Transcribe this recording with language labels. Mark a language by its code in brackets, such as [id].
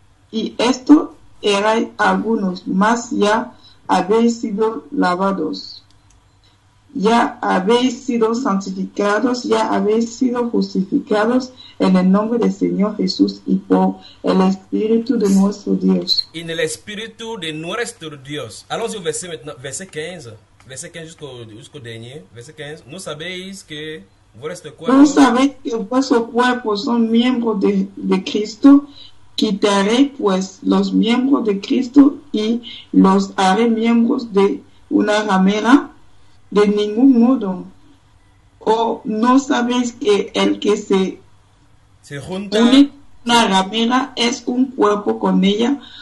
[es] Y esto erais algunos, mas ya habéis sido lavados, ya habéis sido santificados, ya habéis sido justificados en el nombre del Señor Jesús y por el Espíritu de nuestro Dios. En el Espíritu de nuestro Dios. [fr] Allons-y au verset maintenant, verset 15. Verset 15 jusqu'au dernier. Verset 15. Nous savez que vous restez quoi? Vous savez que vos cuerpos sont membres de Cristo. [es] Quitaré pues los miembros de Cristo y los haré miembros de una ramera. De ningún modo. ¿No sabéis que el que se junta con una ramera es un cuerpo con ella?